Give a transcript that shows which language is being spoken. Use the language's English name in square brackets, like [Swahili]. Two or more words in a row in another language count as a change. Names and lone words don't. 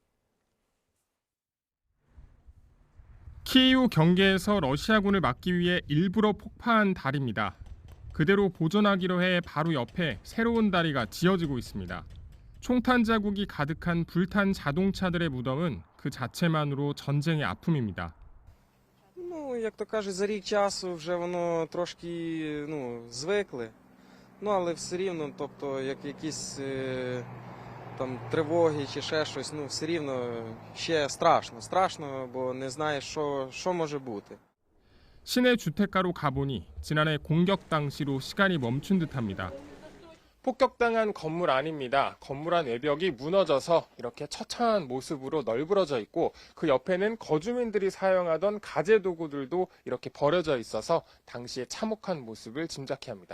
[Korean] 키이우 경계에서 러시아군을 막기 위해 일부러 폭파한 다리입니다. 그대로 보존하기로 해 바로 옆에 새로운 다리가 지어지고 있습니다. 총탄 자국이 가득한 불탄 자동차들의 무덤은 그 자체만으로 전쟁의 아픔입니다. [Ukrainian] Як то кажуть, за рік часу вже воно трошки, звикли. Але все рівно, тобто, як якісь там тривоги чи ще щось, все рівно ще страшно, бо не знаєш, що може бути. [Korean] 시내 주택가로 가보니 지난해 공격 당시로 시간이 멈춘 듯합니다. 폭격당한 건물 안입니다. 건물 안 외벽이 무너져서 이렇게 처참한 모습으로 널브러져 있고 그 옆에는 거주민들이 사용하던 가재 도구들도 이렇게 버려져 있어서 당시의 참혹한 모습을 짐작케 합니다.